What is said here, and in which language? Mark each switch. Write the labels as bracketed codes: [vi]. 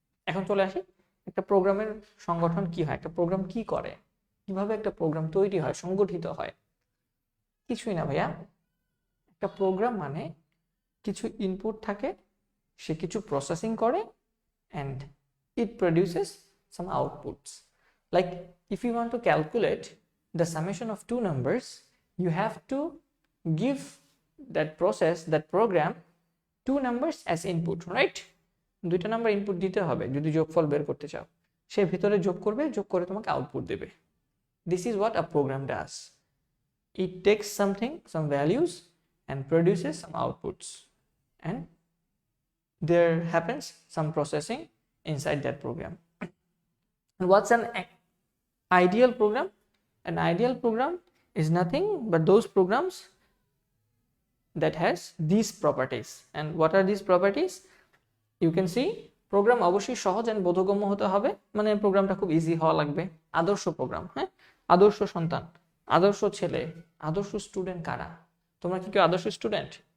[bn] এখন চলে আসি, একটা প্রোগ্রামের সংগঠন কি হয়, একটা প্রোগ্রাম কি করে, কিভাবে একটা প্রোগ্রাম তৈরি হয়, সংগঠিত হয়। কিছুই না ভাইয়া, একটা প্রোগ্রাম মানে কিছু ইনপুট থাকে, সে কিছু প্রসেসিং করে, [en] and it produces some outputs. Like if you want to calculate the summation of two numbers, you have to give that process, that program, two numbers as input, right? [bn] দুইটা number input দিতে হবে যদি যোগফল বের করতে চাও, সে ভিতরে যোগ করবে, যোগ করে তোমাকে আউটপুট দেবে। [en] This is what a program does. It takes something, some values, and produces some outputs, and there happens some processing inside that program. And what's an ideal program? An ideal program is nothing but those programs that has these properties. And what are these properties? You can see program [bn] অবশ্যই সহজ and বোধগম্য হতে হবে, মানে প্রোগ্রামটা খুব easy হওয়া লাগবে। আদর্শ প্রোগ্রাম, হ্যাঁ, আদর্শ সন্তান, আদর্শ ছেলে, আদর্শ স্টুডেন্ট কারা? তোমরা কি কেউ আদর্শ স্টুডেন্ট?